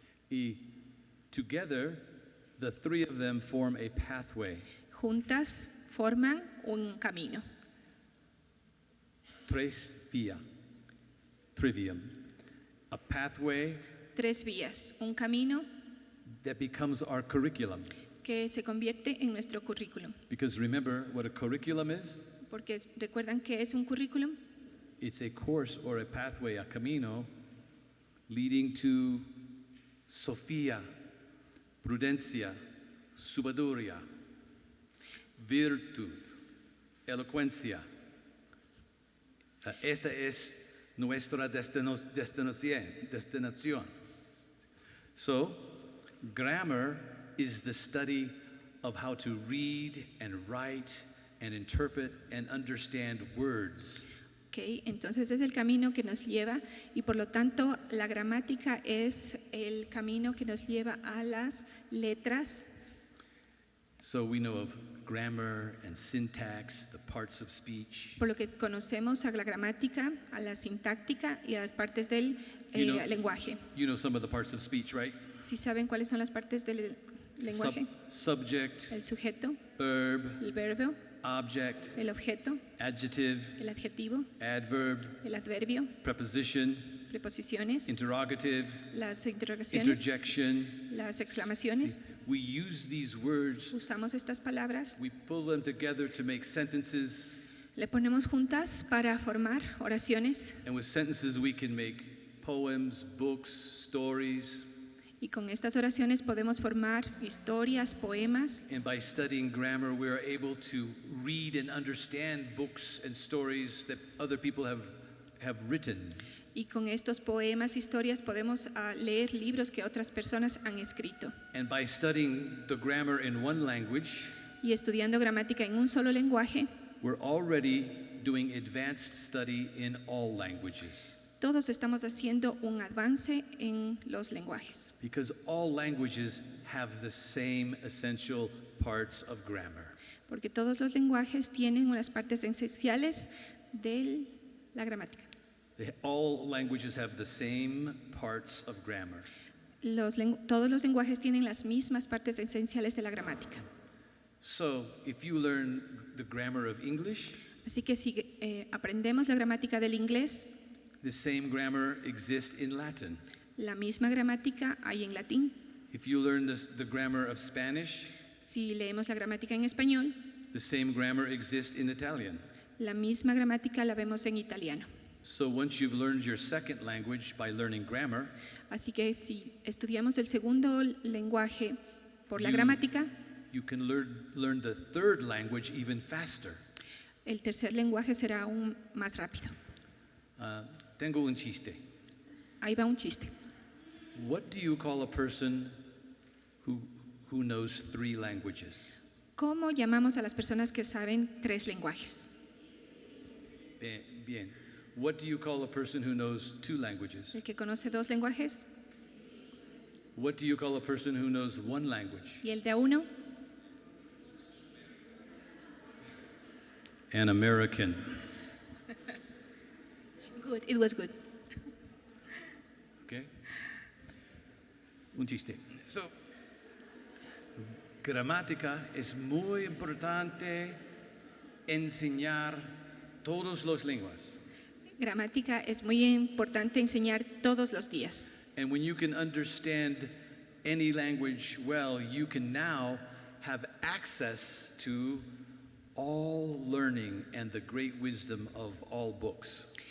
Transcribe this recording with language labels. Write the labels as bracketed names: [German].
[English] y together, the three of them form a pathway. [Spanish] Juntas forman un camino. Tres vía, trivium, [English] a pathway [Spanish] Tres vías, un camino [English] that becomes our curriculum. [Spanish] que se convierte en nuestro currículum. [English] Because remember what a curriculum is? [Spanish] Porque recuerdan que es un currículum, [English] It's a course or a pathway, a camino, leading to Sofía, [Spanish] prudencia, sabiduría, virtud, elocuencia. Esta es nuestra destinación. [English] So, grammar is the study of how to read and write and interpret and understand words. ¿ok? [Spanish] Entonces es el camino que nos lleva y por lo tanto la gramática es el camino que nos lleva a las letras. [English] So we know of grammar and syntax, the parts of speech. [Spanish] Por lo que conocemos a la gramática, a la sintáctica y a las partes del lenguaje. [English] You know some of the parts of speech, right? [Spanish] ¿Sí saben cuáles son las partes del lenguaje? [English] Subject, [Spanish] El sujeto, [English] verb, [Spanish] el verbo, [English] object, [Spanish] el objeto, [English] adjective, [Spanish] el adjetivo, [English] adverb, [Spanish] el adverbio, [English] preposition, [Spanish] preposiciones, [English] interrogative, [Spanish] las interrogaciones, [English] interjection. [Spanish] las exclamaciones. [English] We use these words, [Spanish] Usamos estas palabras, [English] we pull them together to make sentences, [Spanish] le ponemos juntas para formar oraciones [English] and with sentences we can make poems, books, stories. [Spanish] y con estas oraciones podemos formar historias, poemas. [English] And by studying grammar, we are able to read and understand books and stories that other people have written. [Spanish] Y con estos poemas, historias, podemos leer libros que otras personas han escrito. [English] And by studying the grammar in one language, [Spanish] Y estudiando gramática en un solo lenguaje, [English] we're already doing advanced study in all languages. [Spanish] todos estamos haciendo un avance en los lenguajes. [English] Because all languages have the same essential parts of grammar. [Spanish] Porque todos los lenguajes tienen unas partes esenciales de la gramática. [English] All languages have the same parts of grammar. [Spanish] Todos los lenguajes tienen las mismas partes esenciales de la gramática. [English] So, if you learn the grammar of English, [Spanish] Así que si aprendemos la gramática del inglés, [English] the same grammar exists in Latin. [Spanish] la misma gramática hay en latín. [English] If you learn the grammar of Spanish, [Spanish] Si leemos la gramática en español, [English] the same grammar exists in Italian. [Spanish] la misma gramática la vemos en italiano. [English] So once you've learned your second language by learning grammar, [Spanish] Así que si estudiamos el segundo lenguaje por la [English] You- [Spanish] gramática, [English] you can learn the third language even faster. [Spanish] el tercer lenguaje será aún más rápido. Tengo un chiste. Ahí va un chiste. [English] What do you call a person who knows 3 languages? [Spanish] ¿Cómo llamamos a las personas que saben 3 lenguajes? Bien. [English] What do you call a person who knows 2 languages? [Spanish] ¿El que conoce 2 lenguajes? [English] What do you call a person who knows 1 language? [Spanish] ¿Y el de a 1? [English] An American. Good, it was good. Okay? [Spanish] Un chiste. So, gramática es muy importante enseñar todas las lenguas. Gramática es muy importante enseñar todos los días. [English] And when you can understand any language well, you can now have access to all learning and the great wisdom of all books.